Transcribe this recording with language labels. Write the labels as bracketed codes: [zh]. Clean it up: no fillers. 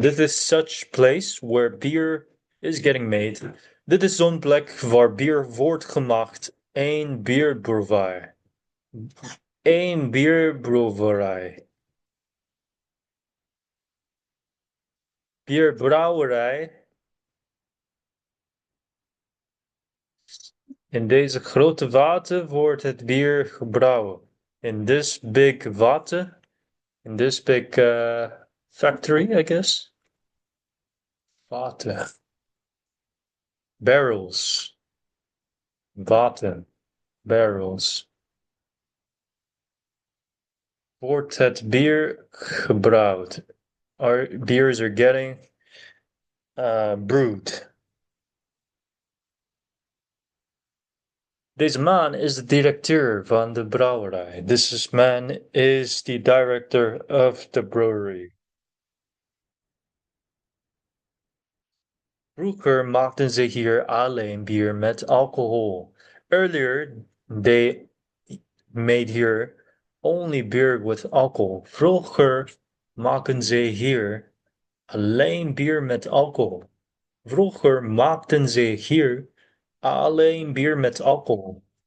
[nl] Dit is [en] such place where beer is getting made. [nl] Dit is zo'n plek waar bier wordt gemaakt. Een bierbrouwerij. Een bierbrouwerij. Bierbrouwerij. In deze grote vaten wordt het bier gebrouwen. [en] In this big vaten, in this big factory, I guess. [nl] Vaten. Barrels. Vaten. Barrels. Wordt het bier gebrouwd. [en] Our beers are getting brewed. [nl] Deze man is de directeur van de brouwerij. [en] This man is the director of the brewery. [nl] Vroeger maakten ze hier alleen bier met alcohol. [en] Earlier, they made here only beer with alcohol. [nl] Vroeger maakten ze hier alleen bier met alcohol. Vroeger maakten ze hier alleen bier met alcohol.